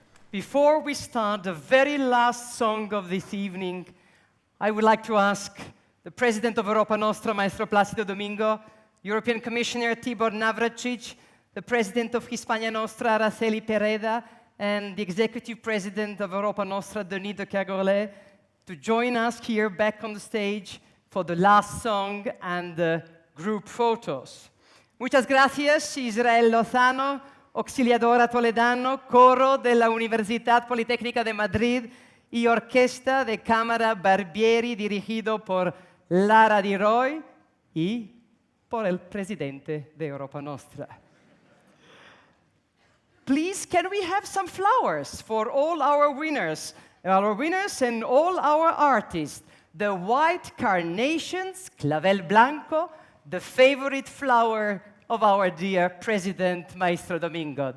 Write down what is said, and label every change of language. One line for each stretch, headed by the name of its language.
English: before we start the very last song of this evening, I would like to ask the President of Europa Nostra, Maestro Placido Domingo, European Commissioner Tibor Navracsics, the President of Hispania Nostra, Araceli Pereda, and the Executive President of Europa Nostra, Denis de Cagorlet, to join us here back on the stage for the last song and the group photos.
Spanish: Muchas gracias, Israel Lozano, auxiliadora toledano, coro de la Universidad Politécnica de Madrid y orquesta de cámara Barbieri dirigido por Lara Di Roy y por el presidente de Europa Nostra.
English: Please, can we have some flowers for all our winners and all our artists? The white carnations, clavel blanco, the favorite flower of our dear President, Maestro Domingo.